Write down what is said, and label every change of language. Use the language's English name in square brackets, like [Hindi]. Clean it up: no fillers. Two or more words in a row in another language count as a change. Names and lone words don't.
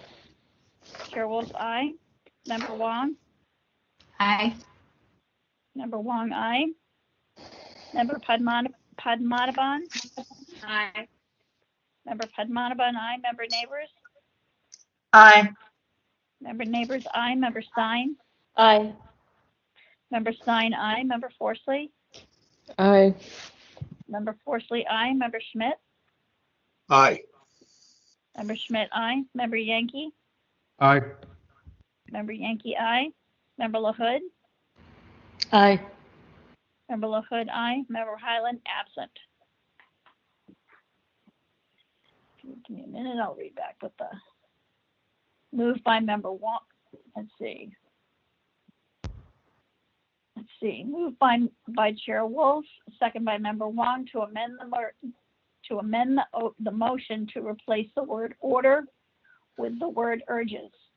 [English] Chair Wolf, aye. Member Wong? Aye. Member Wong, aye. Member Padmanabhan? Aye. Member Padmanabhan, aye. Member Neighbors? Aye. Member Neighbors, aye. Member Stein? Aye. Member Stein, aye. Member Forsley? Aye. Member Forsley, aye. Member Schmidt? Aye. Member Schmidt, aye. Member Yankee? Aye. Member Yankee, aye. Member LaHood? Aye. Member LaHood, aye. Member Highland, absent. Give me a minute, I'll read back with the moved by Member Wong. Let's see. Moved by Chair Wolf, second by Member Wong to amend the motion to replace the word order with the word urges.